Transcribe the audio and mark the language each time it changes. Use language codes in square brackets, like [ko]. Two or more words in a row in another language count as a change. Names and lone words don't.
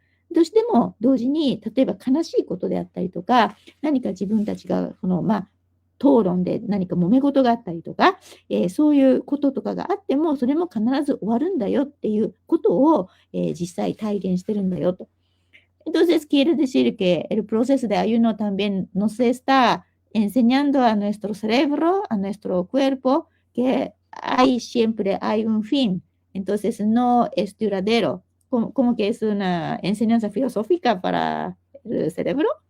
[ja] どうしても同時に、例えば悲しいことであったりとか、何か自分たちが討論で何か揉め事があったりとか、そういうこととかがあっても、それも必ず終わるんだよっていうことを、実際体現してるんだよと。 [es] Entonces quiere decir que el proceso de ayuno también nos está enseñando a nuestro cerebro, a nuestro cuerpo, que siempre hay un fin. Entonces no es duradero. Como que es una enseñanza filosófica para el cerebro.